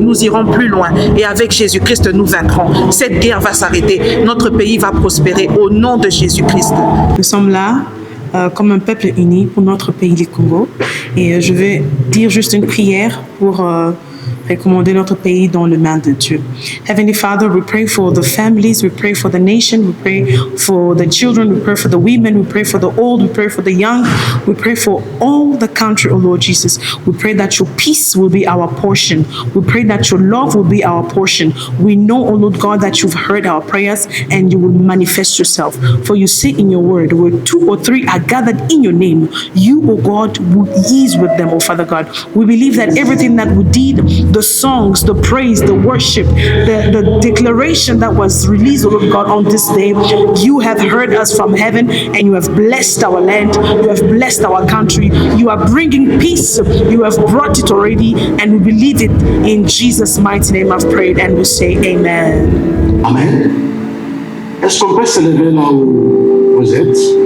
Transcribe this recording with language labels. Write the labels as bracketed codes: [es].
[fr] Nous irons plus loin et avec Jésus-Christ, nous vaincrons. Cette guerre va s'arrêter. Notre pays va prospérer au nom de Jésus-Christ. Nous sommes là comme un peuple uni pour notre pays du Congo. Et je vais dire juste une prière pour recommander notre pays dans les mains de Dieu. [en] Heavenly Father, we pray for the families, we pray for the nation, we pray for the children, we pray for the women, we pray for the old, we pray for the young, we pray for all the country, oh Lord Jesus. We pray that your peace will be our portion. We pray that your love will be our portion. We know, oh Lord God, that you've heard our prayers and you will manifest yourself. For you say in your word, where 2 or 3 are gathered in your name, you, oh God, will ease with them, oh Father God. We believe that everything that we did, the songs, the praise, the worship, the declaration that was released, Lord God, on this day, you have heard us from heaven and you have blessed our land, you have blessed our country, you are bringing peace, you have brought it already, and we believe it in Jesus' mighty name. I've prayed and we say amen. Amen. [fr] Est-ce qu'on peut se lever là où vous êtes?